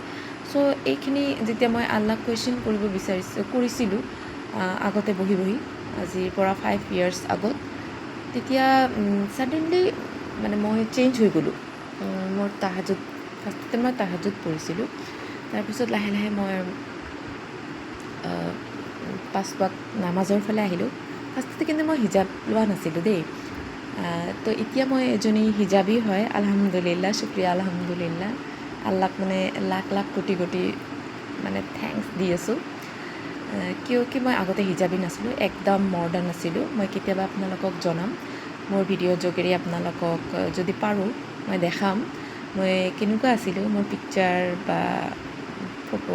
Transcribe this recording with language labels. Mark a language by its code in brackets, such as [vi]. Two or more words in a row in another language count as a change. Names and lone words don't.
[as] চ' এইখিনি যেতিয়া মই আল্লাহক কুৱেশ্যন কৰিব কৰিছিলোঁ আগতে বহি আজিৰ পৰা 5 years আগত, তেতিয়া ছাডেনলি মই চেঞ্জ হৈ গ'লোঁ। ফাৰ্ষ্টতে মই তাহাজ্জুদ পঢ়িছিলোঁ, তাৰপিছত লাহে লাহে মই 5 ওয়াক্ত নামাজৰ ফালে আহিলোঁ। ফাৰ্ষ্টতে কিন্তু মই হিজাব লোৱা নাছিলোঁ দেই। তো এতিয়া মই এজনী হিজাবী হয়, আলহামদুলিল্লাহ, শুক্ৰিয়া আলহামদুলিল্লাহ। আল্লাহক লাখ লাখ কোটি কোটি থেংকছ দি আছোঁ। কিয় কি মই আগতে হিজাবী নাছিলোঁ, একদম মডাৰ্ণ আছিলোঁ। মই কেতিয়াবা আপোনালোকক জনাম, মোৰ ভিডিঅ'ৰ যোগেৰে আপোনালোকক যদি পাৰোঁ মই দেখাম মই কেনেকুৱা আছিলোঁ, মোৰ পিকচাৰ বা ফটো।